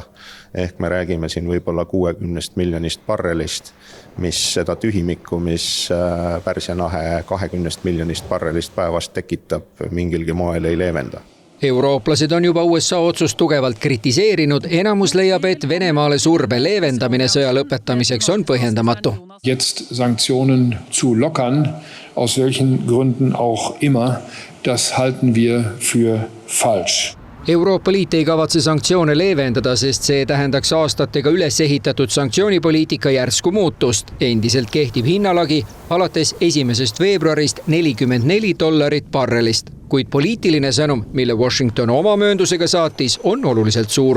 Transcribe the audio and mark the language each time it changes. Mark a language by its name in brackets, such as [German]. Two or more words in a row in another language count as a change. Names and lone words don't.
[Estonian] Ehk me räägime siin võib-olla 60 miljonist barrelist, mis seda tühimikku, mis Pärsia lahe 20 miljonist barrelist päevast tekitab, mingilgi moel ei leevenda. Eurooplased on juba USA otsust tugevalt kritiseerinud, enamus leiab, et Venemaale surve leevendamine sõja lõpetamiseks on põhjendamatu. [German] Jetzt Sanktionen zu lockern, aus welchen Gründen auch immer, das halten wir für falsch. [Estonian] Euroopa Liit ei kavatse sanktsioone leevendada, sest see tähendaks aastatega üles ehitatud sanktsioonipoliitika järsku muutust. Endiselt kehtib hinnalagi alates 1. veebruarist $44 barrelist, kuid poliitiline sõnum, mille Washington oma mööndusega saatis, on oluliselt suur.